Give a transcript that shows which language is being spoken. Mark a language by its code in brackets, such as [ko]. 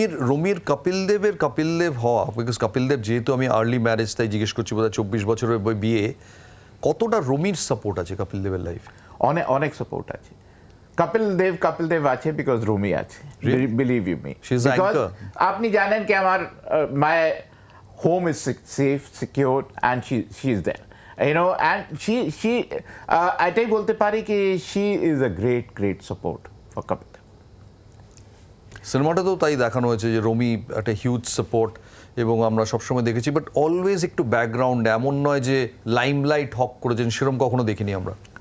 [bn] রমির কপিল দেব হওয়া, বিকজ কপিল দেব যেহেতু, আমি আর্লি ম্যারেজ তাই জিজ্ঞেস করছি, বোধহয় 24 বছরের বিয়ে, কতটা রমির সাপোর্ট আছে কপিল দেবের লাইফে? অনেক সাপোর্ট আছে। কপিল দেব আছে বিকজ রমি আছে, বিলিভ ইউ মি। আপনি জানেন কি আমার [en] my home is safe, secure, and she is there, you know, and she [bn] এটাই বলতে পারি কি [en] she is a great support for Kapil. [bn] সিনেমাটাতেও তাই দেখানো হয়েছে যে রমি একটা হিউজ সাপোর্ট, এবং আমরা সবসময় দেখেছি, বাট অলওয়েজ একটু ব্যাকগ্রাউন্ড, এমন নয় যে লাইমলাইট হক করেছেন, সেরকম কখনো দেখিনি আমরা।